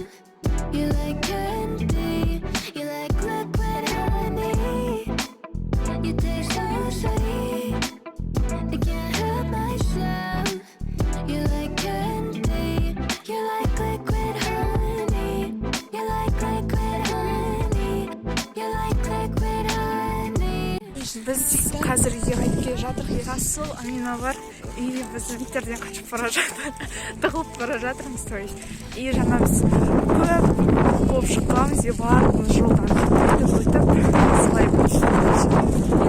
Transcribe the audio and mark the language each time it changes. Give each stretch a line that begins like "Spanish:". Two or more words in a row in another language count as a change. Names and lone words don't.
English: You like candy, you like liquid honey. You taste so sweet, I can't help myself. You like candy, you like liquid honey. You like liquid honey, you like liquid honey.
Kazakh: Біз қазір үйге қайтып келе жатырмыз. Ерасыл, Амина бар. И біз иттерден қашып бара жатырмыз. Тығылып бара жатырмыз,
Russian: то есть.
Kazakh: И жаңа біз көп болып шыққанбыз, и барлығымыз жолдан өтіп, солай болды.